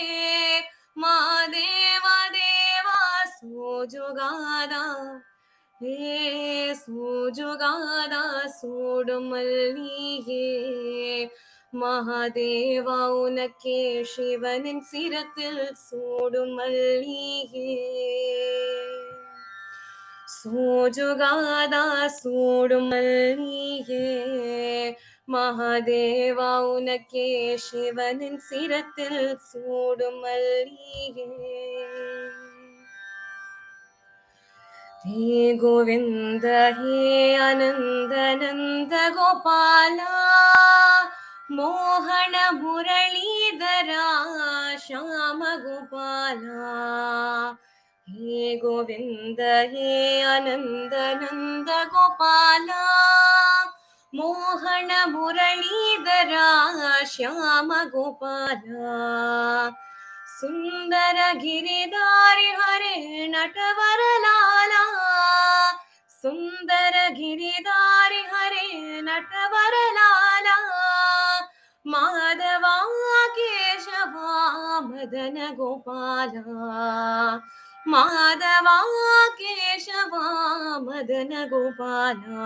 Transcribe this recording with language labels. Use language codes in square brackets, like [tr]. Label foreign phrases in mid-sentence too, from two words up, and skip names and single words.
[ta] மாதேவா தேவா சோஜுகாதா சோஜுகாதா சூடும் மல்லியே மகாதேவா உனக்கே சிவனின் சிரத்தில் சூடும் மல்லியே. சோஜுகாதா சூடும் மல்லியே மகாதேவா உனக்கே சிவனின் சிரத்தில் சூடும் மல்லியே. [hi] हे गोविंद हे आनंद नंद गोपाला मोहन मुरलीधरा श्याम गोपाला. हे गोविंद हे आनंद नंद गोपाला मोहन मुरलीधरा श्याम गोपाला. सुंदर गिरिधारी हरे नटवर लाला सुंदर गिरिधारी हरे नटवर लाला. माधवा केशवा मदन गोपाला माधवा केशवा मदन गोपाला.